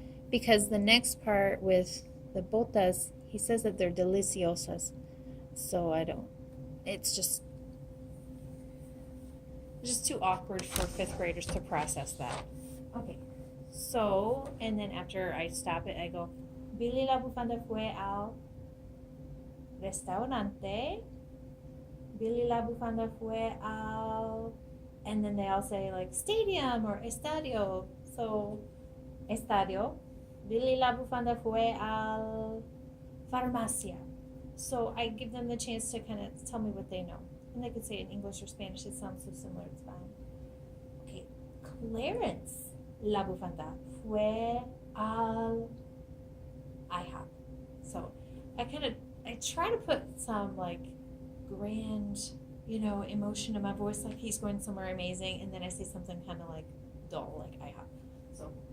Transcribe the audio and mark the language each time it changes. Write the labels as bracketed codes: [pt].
[en] Because the next part with the botas, he says that they're deliciosas. So I don't, it's just too awkward for 5th graders to process that. Okay, so, and then after I stop it, I go, [es] Billy la Bufanda fue al restaurante. Billy la Bufanda fue al, [en] and then they all say like stadium or estadio. [es] So, estadio. Billy la Bufanda fue al farmacia. [en] So I give them the chance to kind of tell me what they know. And they could say it in English or Spanish. It sounds so similar, it's fine. [es] Okay, Clarence la Bufanda fue al IHOP. [en] So I try to put some like grand, emotion in my voice, like he's going somewhere amazing, and then I say something kind of like dull, like IHOP. So